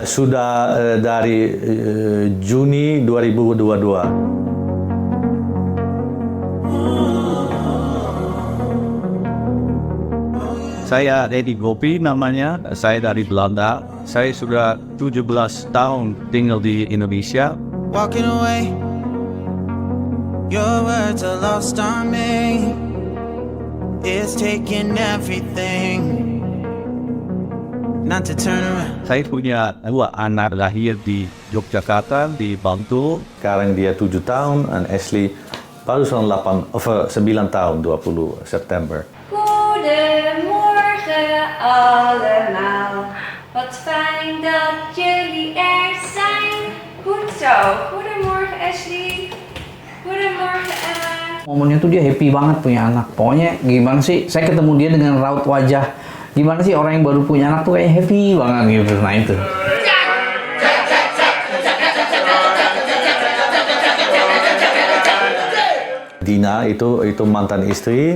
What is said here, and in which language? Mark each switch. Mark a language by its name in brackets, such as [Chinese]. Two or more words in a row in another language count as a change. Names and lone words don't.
[Indonesian] Sudah dari Juni 2022. Saya Dedi Gopi namanya, saya dari Belanda. Saya sudah 17 tahun tinggal di Indonesia. [English] Walking away, your words are lost on me. It's taking everything not to turn around. [Indonesian] Saya punya dua anak lahir di Yogyakarta, di Bantul. Sekarang dia 7 tahun, dan Ashley baru 9 tahun, 20 September. [Dutch] Goedemorgen allemaal, wat fijn dat jullie er zijn. Goed zo, goedemorgen Ashley, goedemorgen Ella. [Indonesian] Momennya tuh dia happy banget punya anak. Pokoknya gimana sih, saya ketemu dia dengan raut wajah. Gimana sih orang yang baru punya anak tuh kayak happy banget gitu. Nah itu. Dina itu mantan istri.